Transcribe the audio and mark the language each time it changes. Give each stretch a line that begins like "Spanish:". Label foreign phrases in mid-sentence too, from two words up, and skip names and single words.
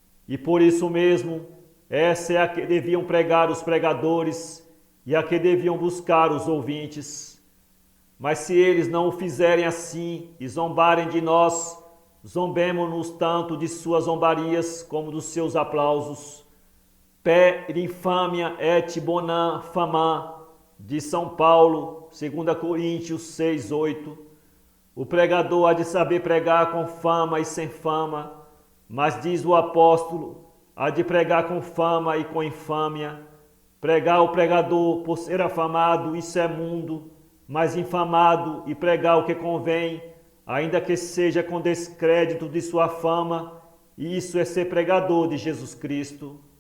Portuguese: E por isso mesmo, essa é a que deviam pregar os pregadores e a que deviam buscar os ouvintes. Mas se eles não o fizerem assim e zombarem de nós, zombemo-nos tanto de suas zombarias como dos seus aplausos.
Latin: Per infamia et bonam fama,
Portuguese: de São Paulo, 2 Coríntios 6:8. O pregador há de saber pregar com fama e sem fama, mas diz o apóstolo, há de pregar com fama e com infâmia. Pregar o pregador por ser afamado, isso é mundo, mas infamado e pregar o que convém, ainda que seja com descrédito de sua fama, isso é ser pregador de Jesus Cristo.